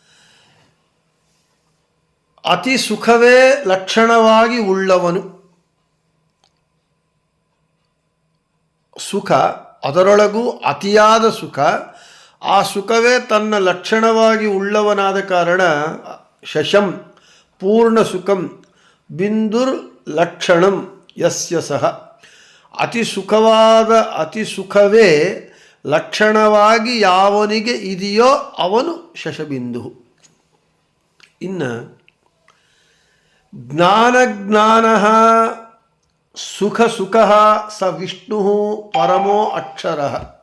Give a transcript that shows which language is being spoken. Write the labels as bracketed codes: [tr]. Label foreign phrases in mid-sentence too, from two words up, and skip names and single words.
[kn] ಅತಿ ಸುಖವೇ ಲಕ್ಷಣವಾಗಿ ಉಳ್ಳವನು. ಸುಖ, ಅದರೊಳಗೂ ಅತಿಯಾದ ಸುಖ, ಆ ಸುಖವೇ ತನ್ನ ಲಕ್ಷಣವಾಗಿ ಉಳ್ಳವನಾದ ಕಾರಣ [sa] ಶಶಂ ಪೂರ್ಣ ಸುಖಂ ಬಿಂದುರ್ ಲಕ್ಷಣಂ ಯಸ್ಯ ಸಹ. [kn] ಅತಿ ಸುಖವೇ ಲಕ್ಷಣವಾಗಿ ಯಾವನಿಗೆ ಇದೆಯೋ ಅವನು ಶಶಬಿಂದು. [sa] ಇನ್ನು ಜ್ಞಾನಜ್ಞಾನಃ ಸುಖ ಸುಖಃ ಸ ವಿಷ್ಣು ಪರಮೋ ಅಕ್ಷರಃ.